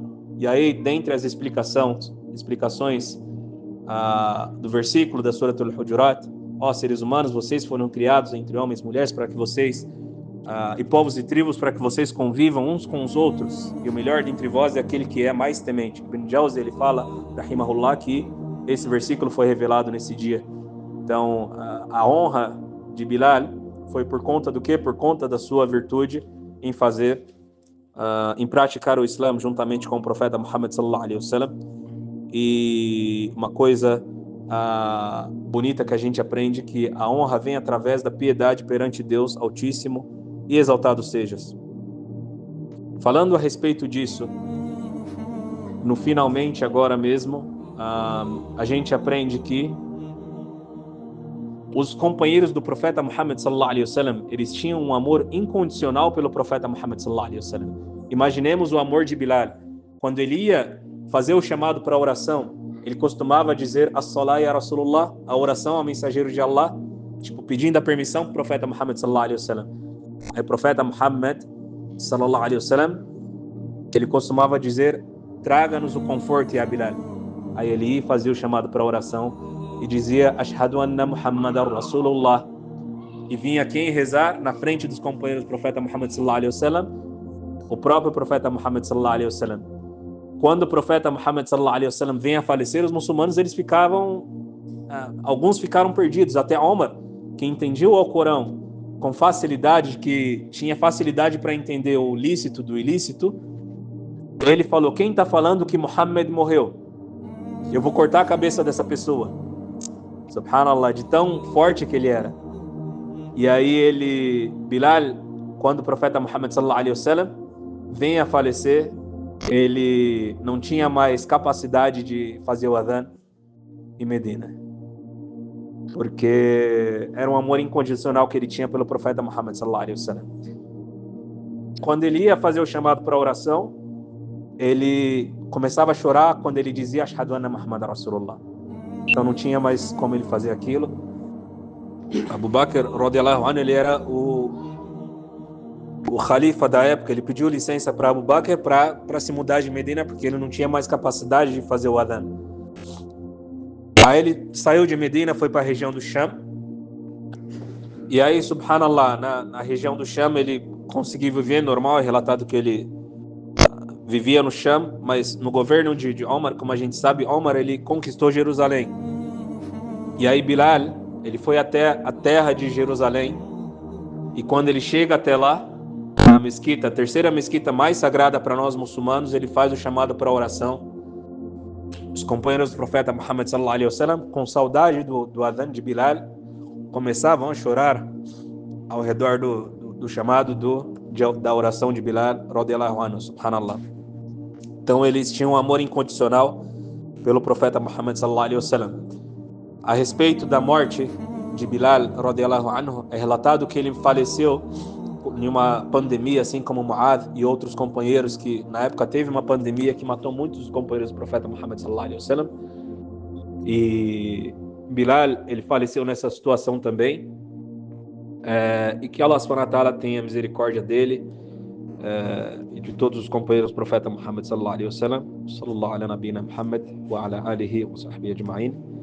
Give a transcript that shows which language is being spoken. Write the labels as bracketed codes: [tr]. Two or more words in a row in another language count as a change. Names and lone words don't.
[pt] E aí, dentre as explicações do versículo da Surah Al-Hujurat, ó seres humanos, vocês foram criados entre homens e mulheres para que vocês, e povos e tribos, para que vocês convivam uns com os outros, e o melhor dentre vós é aquele que é mais temente. Ibn Jawzi, ele fala, rahimahullah, que esse versículo foi revelado nesse dia. Então, a honra de Bilal foi por conta do quê? Por conta da sua virtude em fazer, em praticar o Islã juntamente com o profeta Muhammad [ar] صلى الله عليه وسلم. [pt] E uma coisa bonita que a gente aprende, que a honra vem através da piedade perante Deus Altíssimo e Exaltado sejas. Falando a respeito disso, no finalmente agora mesmo, a gente aprende que os companheiros do profeta Muhammad [ar] صلى الله عليه وسلم, [pt] eles tinham um amor incondicional pelo profeta Muhammad [ar] صلى الله عليه وسلم. [pt] Imaginemos o amor de Bilal. Quando ele ia fazer o chamado para a oração, ele costumava dizer [ar] الصلاة يا رسول الله, [pt] a oração ao mensageiro de Allah, tipo pedindo a permissão para o profeta Muhammad [ar] صلى الله عليه وسلم. [pt] Aí o profeta Muhammad [ar] صلى الله عليه وسلم, [pt] ele costumava dizer, traga-nos o conforto, ya Bilal. Aí ele ia fazer o chamado para a oração e dizia [ar] أشهد أن محمدا رسول الله, [pt] e vinha quem rezar na frente dos companheiros do profeta Muhammad [ar] صلى الله عليه وسلم? [pt] O próprio profeta Muhammad [ar] صلى الله عليه وسلم. [pt] Quando o profeta Muhammad [ar] صلى الله عليه وسلم [pt] vem a falecer, os muçulmanos eles ficavam, alguns ficaram perdidos, até Omar, que entendia o Alcorão com facilidade, que tinha facilidade para entender o lícito do ilícito, ele falou, quem está falando que Muhammad morreu? Eu vou cortar a cabeça dessa pessoa. Subhanallah, de tão forte que ele era. E aí Bilal, quando o profeta Muhammad [ar] صلى الله عليه وسلم [pt] vem a falecer, ele não tinha mais capacidade de fazer o adhan em Medina, porque era um amor incondicional que ele tinha pelo profeta Muhammad [ar] صلى الله عليه وسلم. [pt] Quando ele ia fazer o chamado para a oração, ele começava a chorar quando ele dizia [ar] أشهد أن محمدا رسول الله. [pt] Então não tinha mais como ele fazer aquilo. Abu Bakr, [ar] رضي الله عنه, [pt] ele era o khalifa da época. Ele pediu licença para Abu Bakr para se mudar de Medina, porque ele não tinha mais capacidade de fazer o adhan. Aí ele saiu de Medina, foi para a região do Sham. E aí, subhanallah, na região do Sham ele conseguiu viver normal. É relatado que ele vivia no Sham, mas no governo de Omar, como a gente sabe, Omar ele conquistou Jerusalém. E aí Bilal, ele foi até a terra de Jerusalém. E quando ele chega até lá, na mesquita, a terceira mesquita mais sagrada para nós muçulmanos, ele faz o chamado para a oração. Os companheiros do profeta Muhammad [ar] صلى الله عليه وسلم, [pt] com saudade do adhan de Bilal, começavam a chorar ao redor do chamado da oração de Bilal, [ar] رضي الله عنه, [pt] subhanallah. Então eles tinham um amor incondicional pelo profeta Muhammad [ar] صلى الله عليه وسلم. [pt] A respeito da morte de Bilal, [ar] رضي الله عنه, [pt] é relatado que ele faleceu em uma pandemia, assim como Mu'adh e outros companheiros, que na época teve uma pandemia que matou muitos dos companheiros do profeta Muhammad [ar] صلى الله عليه وسلم. [pt] E Bilal, ele faleceu nessa situação também. E que [ar] الله سبحانه وتعالى [pt] tenha misericórdia dele e de todos os companheiros do profeta Muhammad [ar] صلى الله عليه وسلم. صلى الله على نبينا محمد وعلى آله وصحبه أجمعين.